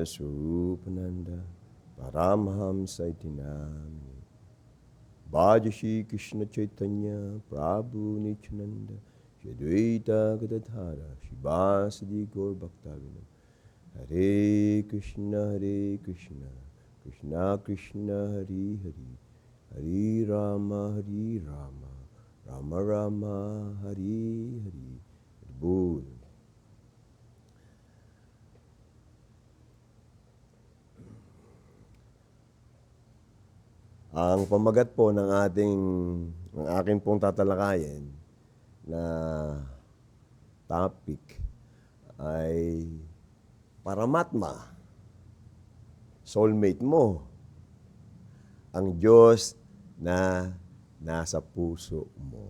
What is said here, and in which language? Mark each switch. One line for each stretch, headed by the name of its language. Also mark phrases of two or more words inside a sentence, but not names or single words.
Sanskrit: Swarupananda Paramaham Saitinamini Bhajashi Krishna Chaitanya Prabhu Nityananda Shri Advaita Gadadhara Shivasadi Gaur Bhaktavinam Hare Krishna Krishna Krishna Hari Hari Hari Rama Rama Rama Hari Hari Bul.
Filipino: Ang pamagat po ng aking pong tatalakayin na topic ay Paramatma, soulmate mo, ang Diyos na nasa puso mo.